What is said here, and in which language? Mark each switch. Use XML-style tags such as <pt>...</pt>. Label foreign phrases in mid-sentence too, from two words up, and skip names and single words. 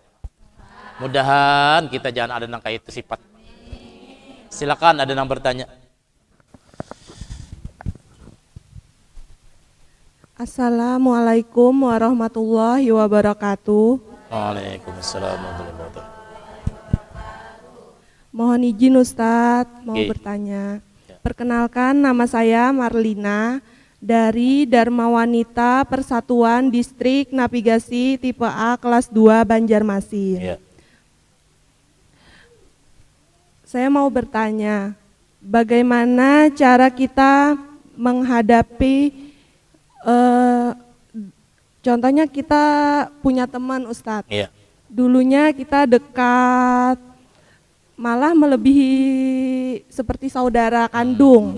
<bjn>Mudahan kita jangan ada nang kayak itu sifat. Silakan ada nang bertanya.</bjn> <ar>السلام عليكم ورحمة الله وبركاته. وعليكم السلام ورحمة الله وبركاته.</ar> <id>Mohon izin Ustadz, mau bertanya. Perkenalkan, nama saya Marlina dari Dharma Wanita Persatuan Distrik Navigasi Tipe A kelas 2 Banjarmasin. Saya mau bertanya, bagaimana cara kita menghadapi contohnya kita punya teman Ustadz, dulunya kita dekat, malah melebihi seperti saudara kandung.</id>